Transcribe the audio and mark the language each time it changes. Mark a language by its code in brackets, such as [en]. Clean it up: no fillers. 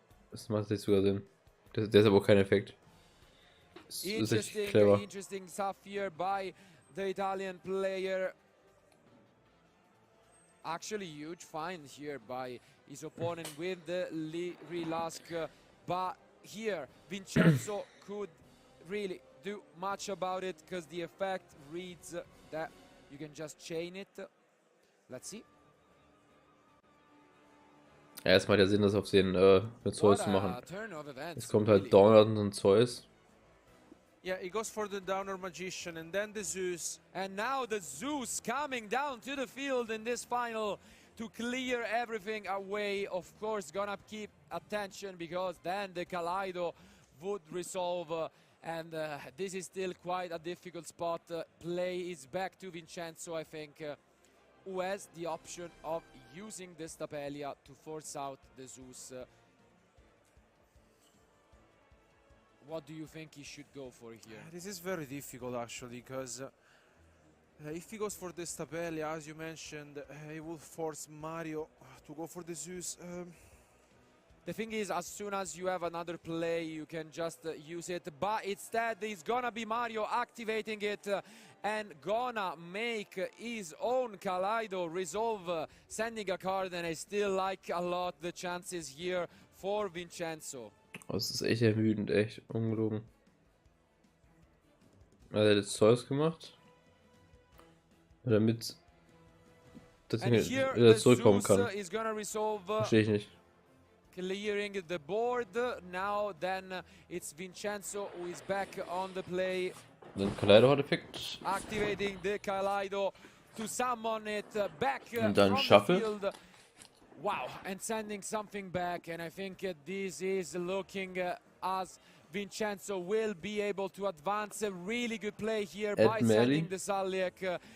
[de] Das macht jetzt sogar Sinn. Der ist aber auch kein Effekt. Das ist echt clever. [en] Interesting stuff here by the Italian player. Actually, huge find here by his opponent with the Relask. But here, Vincenzo could really do much about it, because the effect reads that you can just chain it. Let's see. [de] Ja, es macht ja Sinn, das auf den Zeus zu machen. Es kommt halt Donner und Zeus. [en] Yeah, he goes for the Downer Magician and then the Zeus. And now the Zeus coming down to the field in this final to clear everything away. Of course, gonna keep attention, because then the Kaleido would resolve. And this is still quite a difficult spot. Play is back to Vincenzo, I think, who has the option of using the Stapelia to force out the Zeus. What do you think he should go for here? This is very difficult, actually, because if he goes for the Stapelia, as you mentioned, he will force Mario to go for the Zeus. The thing is, as soon as you have another play, you can just use it. But instead, it's gonna be Mario activating it and gonna make his own Kaleido resolve, sending a card. And I still like a lot the chances here for Vincenzo. [de] Das ist echt ermüdend, echt ungelogen. Also er hat jetzt Zeus gemacht, damit dass ich wieder zurückkommen kann. Verstehe ich nicht. [en] Clearing the board now, then it's Vincenzo who is back on the play. [de] Then Kaleido hat Effekt. [en] Activating the Kaleido to summon it back [de] und dann Shuffle. [en] Field. Wow, and sending something back, and I think this is looking as Vincenzo will be able to advance. A really good play here by sending the Saliek